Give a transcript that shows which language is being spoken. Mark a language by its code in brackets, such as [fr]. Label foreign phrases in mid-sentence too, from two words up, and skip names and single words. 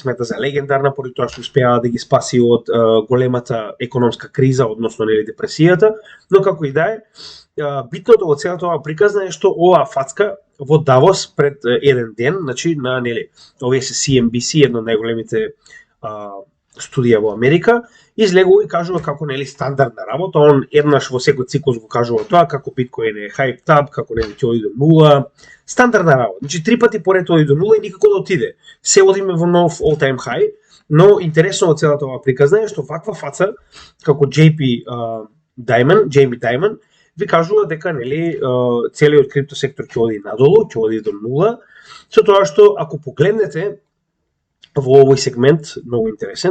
[mk] смета за легендарна поради тоа што успеа да ги спаси од големата економска криза, односно депресијата, но како и да е, битното во целата оваа приказна е што оваа фацка во Давос пред еден ден, значи на овие се CNBC, едно од најголемите студија во Америка, излегува и кажува како стандардна работа, он еднаш во секој циклус го кажува тоа, како биткоин е [en] hyped up, [mk] како ќе оди до нула, стандардна работа. Значи три пати поред оди до нула и никако да отиде. Се одиме во нов [en] all time high, [mk] но интересно од целата оваа приказна е што ваква фаца како Джейми Даймон ви кажува дека целиот крипто сектор ќе оди надолу, ќе оди до нула, со тоа што ако погледнете во овој сегмент, многу интересен.